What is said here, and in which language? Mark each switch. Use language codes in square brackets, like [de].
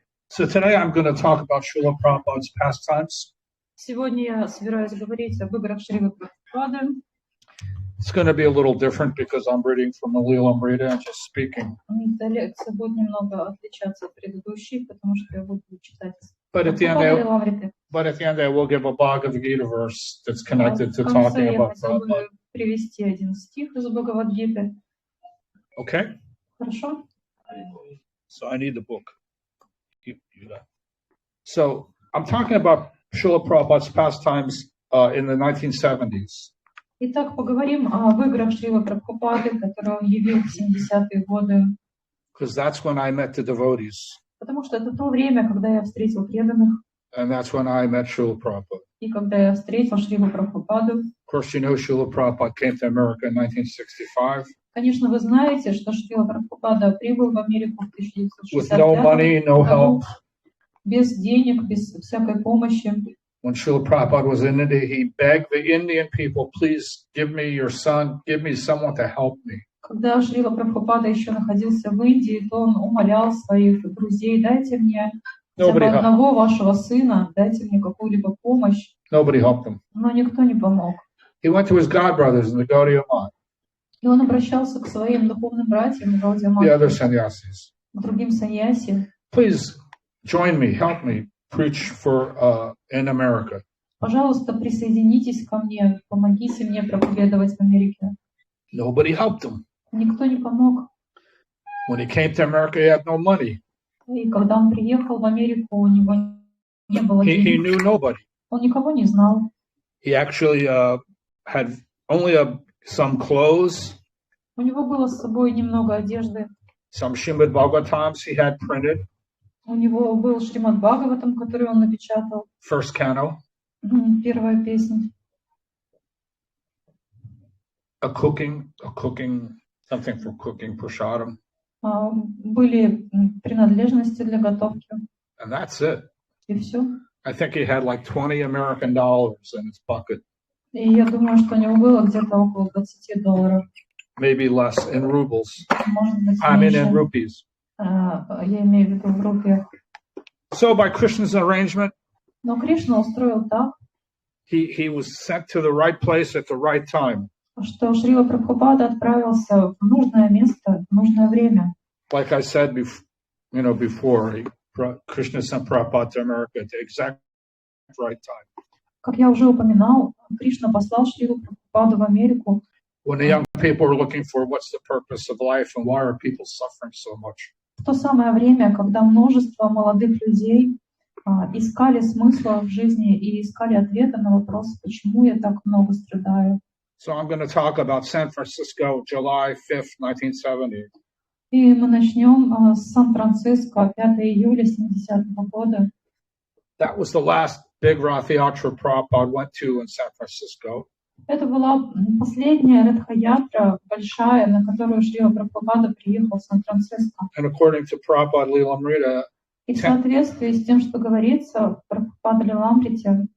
[en] So today I'm going to talk about Srila Prabhupada's pastimes. [ru] Сегодня я собираюсь говорить об играх Шрилы Прабхупады. [en] It's going to be a little different because I'm reading from the Lilamrita and just speaking. [ru] Эта лекция будет немного отличаться от предыдущей, потому что я буду читать. [en] But at the end, I will give a Bhagavad Gita verse that's connected to talking about Prabhupada. [ru] Привести один стих из Бхагавад-гиты. [en] Okay. [ru] Хорошо. [en] So I need the book. So I'm talking about Srila Prabhupada's pastimes in the 1970s. [ru] Итак, поговорим об играх Шрилы Прабхупады, которые он явил в 70-е годы. [en] Because that's when I met the devotees. [ru] Потому что это то время, когда я встретил преданных. [en] And that's when I met Srila Prabhupada. [ru] И когда я встретил Шрилу Прабхупаду. [en] Of course, you know Srila Prabhupada came to America in 1965. [ru] Конечно, вы знаете, что Шрила Прабхупада прибыл в Америку в 1965 [en] With no money, no help. [ru] Без денег, без всякой помощи. [en] When Srila Prabhupada was in India, he begged the Indian people, please give me your son, give me someone to help me. [ru] Когда Шрила Прабхупада еще находился в Индии, то он умолял своих друзей, дайте мне хотя бы одного вашего сына, дайте мне какую-либо помощь. [en] Nobody helped him. [ru] Но никто не помог. [en] He went to his godbrothers in the Gaudiya Math. [ru] И он обращался к своим духовным братьям, [en] the other sannyasis. [ru] К другим саньяси. [en] Please join me, help me preach for in America. [ru] Пожалуйста, присоединитесь ко мне, помогите мне проповедовать в Америке. [en] Nobody helped him. [ru] Никто не помог. [en] When he came to America, he had no money. [ru] И когда он приехал в Америку, у него не было денег. [en] He knew nobody. [ru] Он никого не знал. [en] He actually had only some clothes. [ru] У него было с собой немного одежды. [en] Some Srimad Bhagavatams he had printed. [ru] У него был Шримад Бхагаватам, который он напечатал. [en] First canto. [ru] Первая песня. [en] A cooking, something for cooking, prasadam. [ru] Были принадлежности для готовки. [en] And that's it. [ru] И все. [en] I think he had like $20 American in his bucket. [ru] И я думаю, что у него было где-то около $20. [en] Maybe less in rubles. [ru] Может быть, [en] I mean in rupees. [ru] Я имею в виду в рупиях. [en] So by Krishna's arrangement, [ru] но Кришна устроил так, [en] he was sent to the right place at the right time. [ru] Что Шрила Прабхупада отправился в нужное место, в нужное время. [en] Like I said before, Krishna sent Prabhupada to America at the exact right time. [ru] Как я уже упоминал, Кришна послал Шрилу Прабхупаду в Америку. [en] When the young people are looking for what's the purpose of life and why are people suffering so much. [ru] В то самое время, когда множество молодых людей искали смысла в жизни и искали ответы на вопрос, почему я так много страдаю. [en] So I'm going to talk about San Francisco, July 5th, 1970. [ru] И мы начнем с Сан-Франциско, 5 июля 70-го года. [en] That was the last big Rath Yatra Prabhupada went to in San Francisco. [ru] Это была последняя Радха-ятра, большая, на которую Шрила Прабхупада приехал в Сан-Франциско. [en] And according to Prabhupada Lilamrita, [ru] И в соответствии с тем, что говорится в Прабхупада Лиламрите,